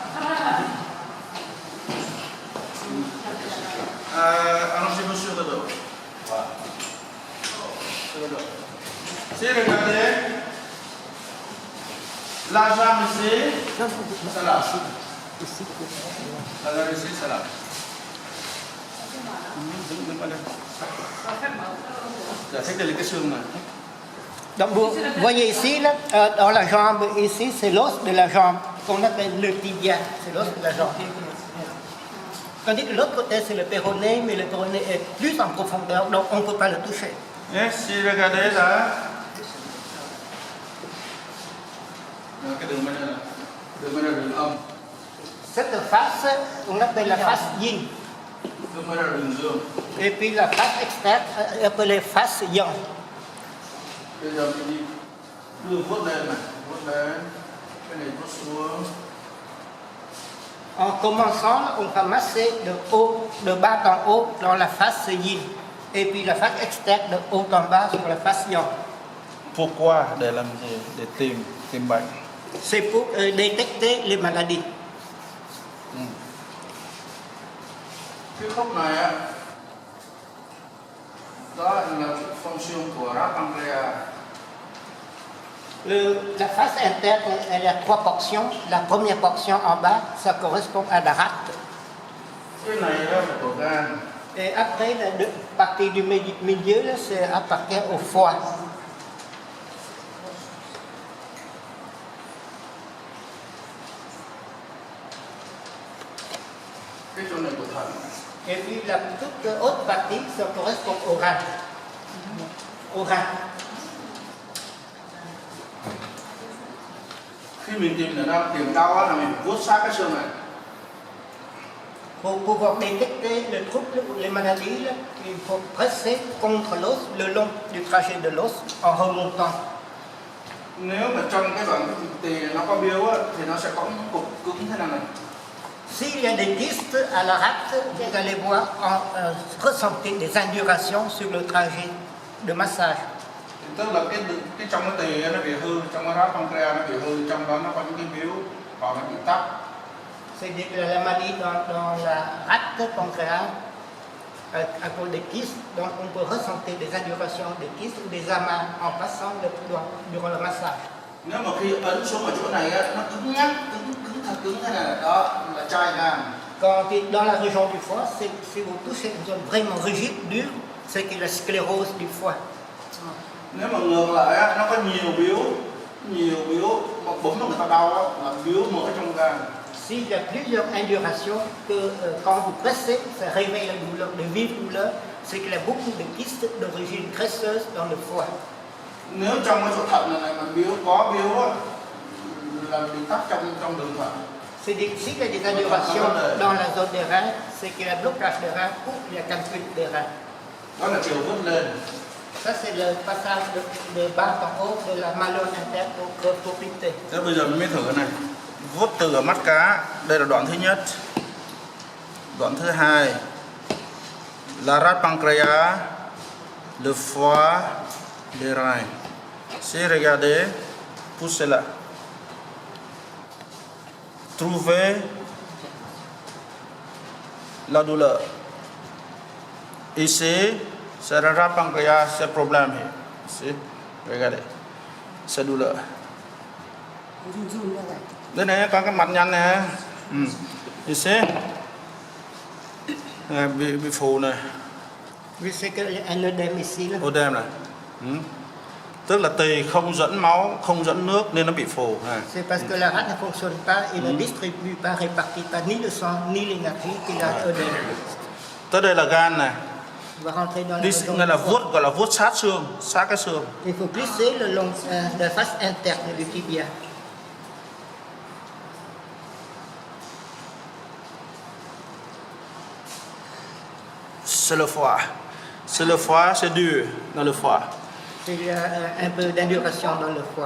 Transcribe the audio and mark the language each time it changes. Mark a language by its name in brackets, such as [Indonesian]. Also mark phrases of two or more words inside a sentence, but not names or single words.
[French] Allongez-vous sur le dos. Voilà. Sur le dos. Si regardez, la jambe ici, c'est là. La jambe ici, c'est là. [Vietnamese] Giải thích là cái xương này. [French] Donc vous voyez ici, là, dans la jambe, ici, c'est l'os de la jambe qu'on appelle le tibia, c'est l'os de la jambe. Tandis que l'autre côté, c'est le péroné, mais le péroné est plus en profondeur, donc on ne peut pas le toucher. Et si regardez là, [Vietnamese] cái đường bên đây là đường âm, [French] Cette face, on appelle la face yin. [Vietnamese] đường bên đây là đường dương. [French] Et puis la face externe, appelée face yang. [Vietnamese] Bây giờ mình đi đưa vuốt lên này, vuốt lên, cái này vuốt xuống. [French] En commençant, on va masser de haut, de bas en haut dans la face yin. Et puis la face externe de haut en bas sur la face yang. Pourquoi? [Vietnamese] Để làm gì? Để tìm bệnh. [French] C'est pour détecter les maladies. [Vietnamese] Cái khúc này á, đó là fonction của ráp pancréas. [French] La face interne, elle a 3 portions. La première portion en bas, ça correspond à la rate. [Vietnamese] Cái này đó là của gan. [French] Et après, la partie du milieu, là, c'est appartient au foie. [Vietnamese] Cái chỗ này của thận. [French] Et puis la toute haute partie, ça correspond au rein. Au rein. [Vietnamese] Khi mình tìm đau á, là mình vuốt sát cái xương này. [French] Pour pouvoir détecter le trouble ou les maladies, là, il faut presser contre l'os le long du trajet de l'os en remontant. [Vietnamese] Nếu mà trong cái đoạn tỳ nó có biếu á, thì nó sẽ có những cục cứng thế này. [French] S'il y a des kystes à la rate, vous allez voir ressentir des indurations sur le trajet de massage. [Vietnamese] Tức là cái trong cái tỳ nó bị hư, trong cái ráp pancréas nó bị hư, trong đó nó có những cái biếu hoặc nó bị tắc. [French] C'est-à-dire que la maladie dans la rate pancréas, à cause des kystes, donc on peut ressentir des indurations, des kystes ou des amas en passant le doigt durant le massage. [Vietnamese] Nếu mà khi ấn xuống ở chỗ này á, nó cứng nhắc, thật cứng thế này, đó là chai gan. [French] Quand dans la région du foie, si vous touchez une zone vraiment rigide, dure, c'est que la sclérose du foie. [Vietnamese] Nếu mà ngược lại á, nó có nhiều biếu, mà bấm vào người ta đau á, là biếu mỡ trong gan. [French] S'il y a plusieurs indurations, que quand vous pressez, ça réveille la douleur, de vives douleurs, c'est qu'il y a beaucoup de kystes d'origine graisseuse dans le foie. [Vietnamese] Nếu trong cái chỗ thận này mà có biếu á, là bị tắc trong đường thận. [French] C'est-à-dire que s'il y a des indurations dans la zone des reins, c'est qu'il y a blocage des reins ou il y a calcul des reins. [Vietnamese] Đó là chiều vút lên. [French] Ça, c'est le passage de bas en haut de la malleole interne au creux poplité. [Vietnamese] Thế bây giờ mình mới thử cái này. Vuốt từ ở mắt cá, đây là đoạn thứ nhất. Đoạn thứ hai, [French] la rate pancréas, le foie, les reins. Si regardez, poussez là. Trouvez la douleur. Ici, c'est la rate pancréas, c'est le problème. Ici, regardez, c'est douleur. [Vietnamese] Đây này có cái mặt nhăn này. Ici, bị phù này. [French] Oui, c'est un œdème ici. Là. [Vietnamese] Œdème này. Tức là tỳ không dẫn máu, không dẫn nước nên nó bị phù. [French] C'est parce que la rate ne fonctionne pas et ne distribue pas, répartit pas ni le sang ni l'énergie qu'il a œdème. [Vietnamese] Tới đây là gan này. [French] Va rentrer dans la [Vietnamese] Đi [French] région [Vietnamese] này là [French] du foie. [Vietnamese] vuốt, gọi là vuốt sát xương, sát cái xương. [French] Il faut glisser le long de la face interne du tibia. C'est le foie. C'est le foie, c'est dur dans le foie. Il y a un peu d'induration dans le foie.